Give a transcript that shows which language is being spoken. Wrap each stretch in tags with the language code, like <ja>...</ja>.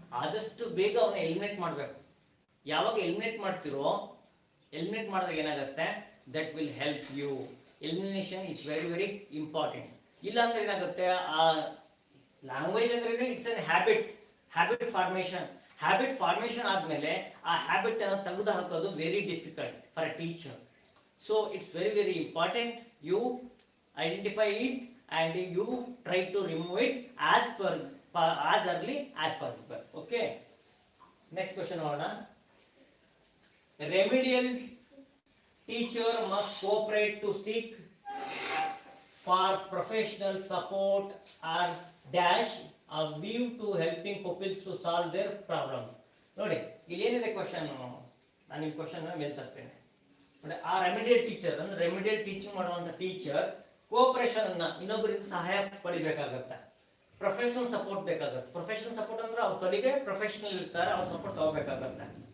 <kn>ಆದಷ್ಟು ಬೇಗ ಅವನ್ನ ಎಲಿಮಿನೇಟ್ ಮಾಡಬೇಕು. ಯಾವಾಗ ಎಲಿಮಿನೇಟ್ ಮಾಡ್ತಿರೋ, ಎಲಿಮಿನೇಟ್ ಮಾಡಿದಾಗ ಏನಾಗುತ್ತೆ,</kn> <en>That will help you. Elimination is very very important.</en> <kn>ಇಲ್ಲ ಅಂದ್ರೆ ಏನಾಗುತ್ತೆ, ಆ ಲ್ಯಾಂಗ್ವೇಜ್ ಅಂದ್ರೆ</kn> <en>It's an habit formation.</en> <kn>Habit formation ಆದ್ಮೇಲೆ ಆ ಹ್ಯಾಬಿಟ್ ಅನ್ನು ತೆಗೆದು ಹಾಕೋದು</kn> <en>Very difficult for a teacher. So it's very very important you identify it and you try to remove it as early as possible. Okay, next question order. Remedial teacher must cooperate to seek for professional support or dash a view to helping pupils to solve their problems.</en> <kn>ನೋಡಿ ಇಲ್ಲಿ ಏನಿದೆ question, ನಾನು ನಿಮ್ಮ question ಮೇಲೆ ತರ್ತೇನೆ ನೋಡಿ. ಆ remedial teacher ಅಂದ್ರೆ remedial teaching ಮಾಡುವಂತ ಟೀಚರ್ ಕೋಆಪರೇಷನ್ ಅನ್ನ ಇನ್ನೊಬ್ಬರಿಂದ ಸಹಾಯ ಪಡಿಬೇಕಾಗತ್ತೆ, ಪ್ರೊಫೆಷನಲ್ ಸಪೋರ್ಟ್ ಬೇಕಾಗುತ್ತೆ. ಪ್ರೊಫೆಷನಲ್ ಸಪೋರ್ಟ್ ಅಂದ್ರೆ ಅವ್ರ ಕಲಿಗೆ ಪ್ರೊಫೆಷನಲ್ ಇರ್ತಾರೆ, ಅವ್ರ ಸಪೋರ್ಟ್ ತಗೋಬೇಕಾಗತ್ತೆ.</kn>